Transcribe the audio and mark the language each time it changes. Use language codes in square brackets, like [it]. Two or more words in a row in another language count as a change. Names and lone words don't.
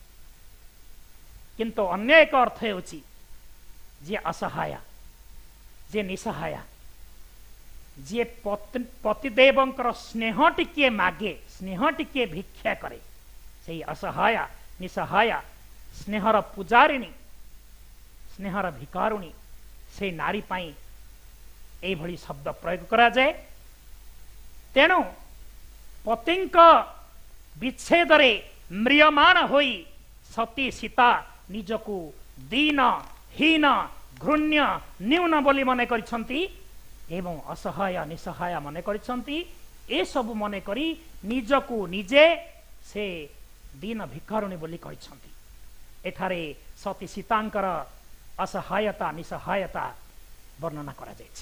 [or] କିନ୍ତୁ ଅନ୍ୟ ଏକ ଅର୍ଥ ହେଉଛି ଯେ ଅସହାୟ ଯେ ନିସହାୟ ଯେ ପତିଦେବଙ୍କର ସ୍ନେହ ଟିକେ ମାଗେ ସ୍ନେହ ଟିକେ ଭିକ୍ଷା କରେ ସେ ଅସହାୟ ନିସହାୟ ସ୍ନେହର ପୂଜାରିଣୀ ସ୍ନେହର ଭିକାରୁଣୀ ସେ ନାରୀ ପାଇଁ ଏ ଭଳି ଶବ୍ଦ ପ୍ରୟୋଗ କରା ଯାଏ। ତେଣୁ ପତିଙ୍କ ବିଚ୍ଛେଦ ରେ ମ୍ରିୟମାଣ ହୋଇ ସତୀ ସୀତା ନିଜକୁ ଦୀନ ହୀନ ଘୃଣ୍ୟ ନ୍ୟୂନ ବୋଲି ମନେ କରିସନ୍ତି ଏବଂ ଅସହାୟ ନିସହାୟ ମନେ କରିସନ୍ତି। ଏ ସବୁ ମନେ କରି ନିଜକୁ ନିଜେ ସେ ଦୀନ ଭିକାରୁଣୀ ବୋଲି କହିସନ୍ତି। ଏଠାରେ ସତୀ ସୀତାଙ୍କର ଅସହାୟତା ନିସହାୟତା ବର୍ଣ୍ଣନା କରା ଯାଉଛି।